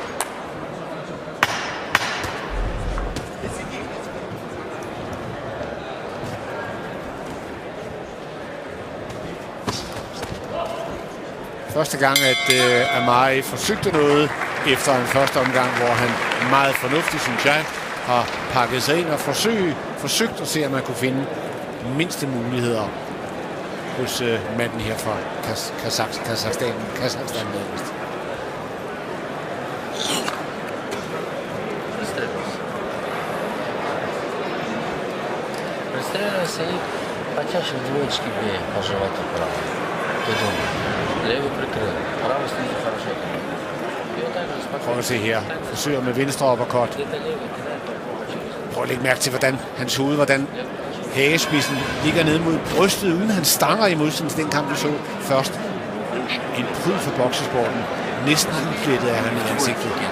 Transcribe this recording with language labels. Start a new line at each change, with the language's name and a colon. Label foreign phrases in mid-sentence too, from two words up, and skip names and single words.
Danish: Første gang, at Amari forsøgte noget efter en første omgang, hvor han meget fornuftigt, synes jeg, har pakket sig ind og forsøgt at se, om man kunne finde mindste muligheder hos manden her fra Kazakhstan.
Russian: Представляю себе почаще двоечки бей по животу право. Ты думаешь, левый прикрыл, правый снизу хорошо.
Danish: Prøv at se her. Forsøger med venstre uppercut. Prøv at lægge mærke til, hvordan hagespidsen ligger ned mod brystet, uden han stanger i modsætning til den kamp, vi så først. En pryd for boksesporten. Næsten udplettet af han i ansigtet.